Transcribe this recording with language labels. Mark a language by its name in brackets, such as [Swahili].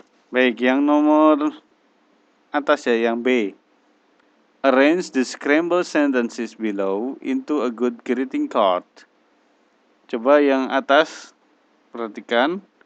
[Indonesian] Baik, yang nomor atas ya, yang B. [English] Arrange the scrambled sentences below into a good greeting card. [Indonesian] Coba yang atas, perhatikan.